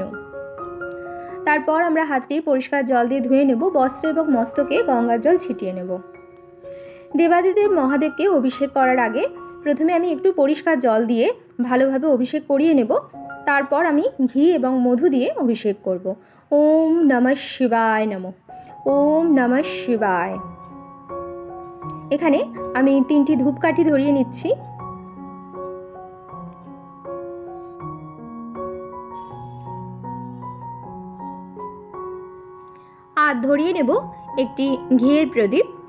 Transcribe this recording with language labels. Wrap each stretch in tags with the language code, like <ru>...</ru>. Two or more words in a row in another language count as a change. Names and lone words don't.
<bn>তারপর আমরা হাতটি পরিষ্কার জল দিয়ে ধুয়ে নেব। বস্ত্র এবং মস্তকে গঙ্গার জল ছিটিয়ে নেব। দেবাদিদেব মহাদেবকে অভিষেক করার আগে প্রথমে আমি একটু পরিষ্কার জল দিয়ে ভালোভাবে অভিষেক করিয়ে নেব। তারপর আমি ঘি এবং মধু দিয়ে অভিষেক করব।</bn> <sa>ওম নমঃ শিবায় নমঃ, ওম নমঃ শিবায়।</sa> <bn>এখানে আমি 3টি ধূপকাঠি ধরিয়ে নিচ্ছি। আর ধরিয়ে নেব একটি ঘিয়ের প্রদীপ।</bn>